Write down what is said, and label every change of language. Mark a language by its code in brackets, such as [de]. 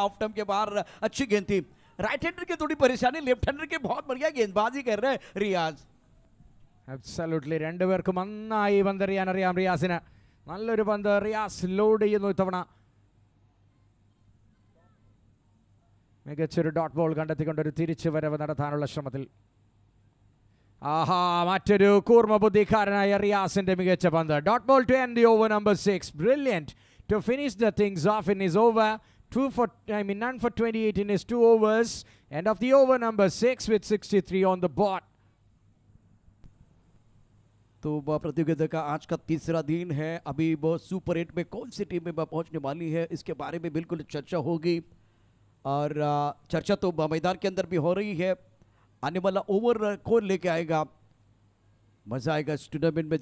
[hi] Off stump के बाहर अच्छी गेंद थी। राइट हैंडर की थोड़ी परेशानी, लेफ्ट हैंडर के बहुत बढ़िया गेंदबाजी कर रहे हैं रियाज। [ml] Absolutely, രണ്ടുപേർക്കും നന്നായി പന്തെറിയാൻ അറിയാം റിയാസിന്. നല്ലൊരു പന്ത് റിയാസ് ലോഡ് ചെയ്യുന്നു ഇത്തവണ. മികച്ചൊരു ഡോട്ട് ബോൾ കണ്ടെത്തിക്കൊണ്ടൊരു തിരിച്ചു വരവ് നടത്താനുള്ള ശ്രമത്തിൽ. ആഹാ, മറ്റൊരു കൂർമ്മ ബുദ്ധിക്കാരനായ റിയാസിന്റെ മികച്ച പന്ത്. [en] Dot ball to end the over number 6. Brilliant to finish the things off in his over. None for 28 in his 2 overs. End of the over number 6 with 63 on the board. [hi] तो प्रतियोगिता का आज का तीसरा दिन है। अभी वो सुपर 8 में कौन सी टीम में पहुंचने वाली है इसके बारे में बिल्कुल चर्चा होगी और चर्चा तो मैदान के अंदर भी हो रही है। आने वाला ओवर कौन लेके आएगा, मजा आएगा इस टूर्नामेंट में।